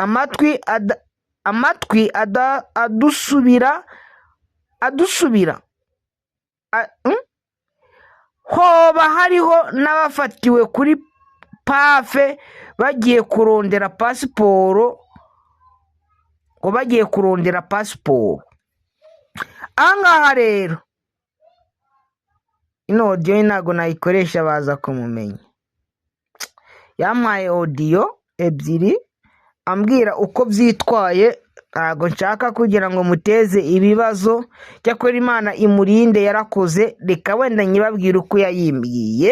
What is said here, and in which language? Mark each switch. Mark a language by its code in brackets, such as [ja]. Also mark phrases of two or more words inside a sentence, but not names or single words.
[rn] Amatwi adusubira hoba hariho n'abafatiwe kuri pafe bagiye kurondera pasiporo, Ahangaha rero ino audio ntago nayikoresha baza kumumenya. Yampaye audio ebyiri ambwira uko byitwaye, ntago nshaka kugira ngo muteze ibibazo. Cyakora Imana imurinde, yarakoze. Reka wenda nyibabwira uko yayimbwiye.